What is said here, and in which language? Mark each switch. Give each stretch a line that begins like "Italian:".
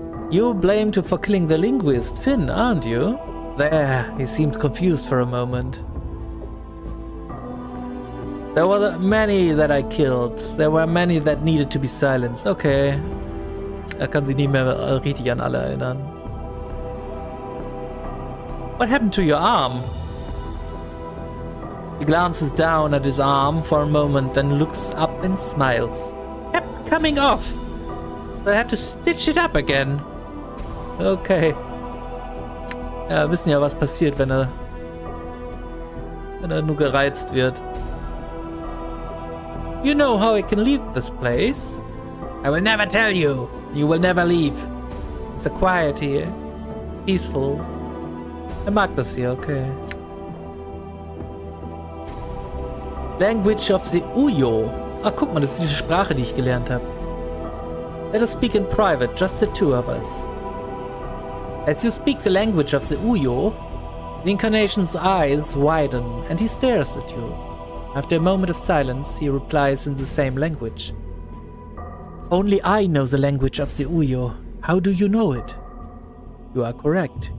English: You're blamed for killing the linguist, Finn, aren't you? There, he seemed confused for a moment. There were many that I killed. There were many that needed to be silenced. Okay.
German: Er kann sich nicht mehr richtig an alle erinnern.
English: What happened to your arm? He glances down at his arm for a moment, then looks up and smiles. Kept coming off. I had to stitch it up again. Okay.
German: Ja, wir wissen ja, was passiert, wenn er nur gereizt wird.
English: You know how I can leave this place? I will never tell you. You will never leave. It's so quiet here. Peaceful.
German: Mag das hier, okay.
English: Language of the Uyo.
German: Ah, guck mal, das ist diese Sprache, die ich gelernt habe.
English: Let us speak in private, just the two of us. As you speak the language of the Uyo, the incarnation's eyes widen and he stares at you. After a moment of silence, he replies in the same language. Only I know the language of the Uyo. How do you know it? You are correct.